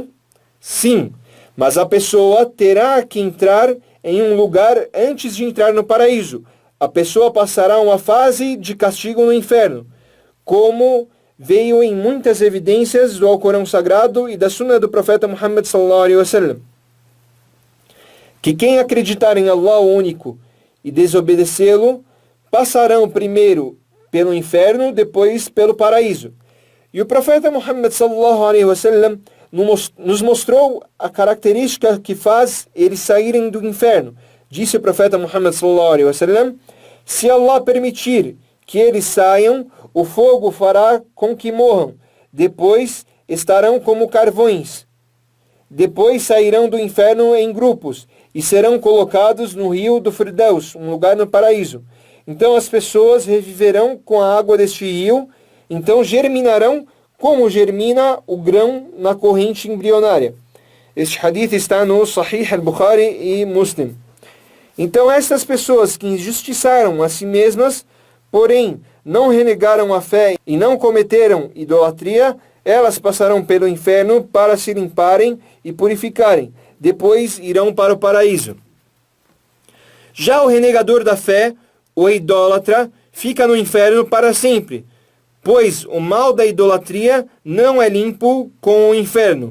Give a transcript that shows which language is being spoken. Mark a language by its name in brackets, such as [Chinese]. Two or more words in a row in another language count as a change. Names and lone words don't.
[Portuguese] Sim, mas a pessoa terá que entrar em um lugar antes de entrar no paraíso. A pessoa passará uma fase de castigo no inferno, como veio em muitas evidências do Alcorão Sagrado e da Sunna do profeta Muhammad [Arabic] صلى الله عليه وسلم. [Portuguese] Que quem acreditar em Allah único e desobedecê-lo, passarão primeiro pelo inferno, depois pelo paraíso. E o profeta Muhammad [Arabic] صلى الله عليه وسلم [Portuguese] nos mostrou a característica que faz eles saírem do inferno. Disse o profeta Muhammad [Arabic] صلى الله عليه وسلم: [Portuguese] se Allah permitir que eles saiam, o fogo fará com que morram. Depois estarão como carvões. Depois sairão do inferno em grupos e serão colocados no rio do Firdaus, um lugar no paraíso. Então as pessoas reviverão com a água deste rio, então germinarão como germina o grão na corrente embrionária. Este hadith está no Sahih al-Bukhari e Muslim. Então estas pessoas que injustiçaram a si mesmas, porém não renegaram a fé e não cometeram idolatria, elas passarão pelo inferno para se limparem e purificarem. Depois irão para o paraíso. Já o renegador da fé, o idólatra, fica no inferno para sempre, pois o mal da idolatria não é limpo com o inferno.